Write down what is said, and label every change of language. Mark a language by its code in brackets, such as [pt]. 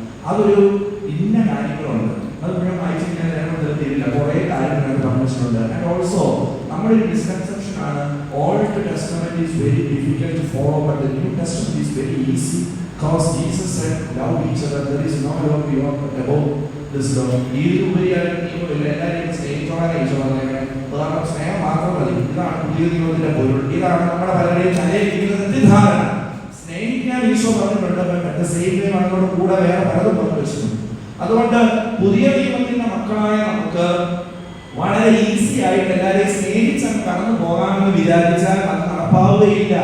[ml] അതൊരു ഇന്ന കാര്യങ്ങളുണ്ട്. അത് മുഴുവൻ വായിച്ചു കഴിഞ്ഞാൽ തീരില്ല. കുറേ കാര്യങ്ങളായിട്ട് പറഞ്ഞിട്ടുണ്ട്. [en] and also [ml] നമ്മുടെ ഒരു മിസ്കൺസെപ്ഷൻ ആണ്, [en] Old testament is very difficult to follow but the new testament is very easy because Jesus said love each other. There is no love beyond above this love. [ml] ഇതിലുപരിയായി എല്ലാവരെയും സ്നേഹിച്ചോളാൻ സ്നേഹം മാത്രം മതി. ഇതാണ് പുതിയ നിയമത്തിന്റെ പൊരുൾ. ഇതാണ് നമ്മുടെ പലരുടെയും തലയിരിക്കുന്ന തെറ്റിദ്ധാരണ. സ്നേഹിക്കാൻ ഈശോ പറഞ്ഞിട്ടുണ്ട്, മറ്റേ സെയിം അതിനോട് കൂടെ വേറെ പലതും പറഞ്ഞു വെച്ചിട്ടുണ്ട്. അതുകൊണ്ട് പുതിയ നിയമത്തിന്റെ മക്കളായ നമുക്ക് വളരെ ഈസി ആയിട്ട് എല്ലാവരെയും സ്നേഹിച്ചാൽ കടന്നു പോകാമെന്ന് വിചാരിച്ചാൽ അത് നടപ്പാവുകയില്ല.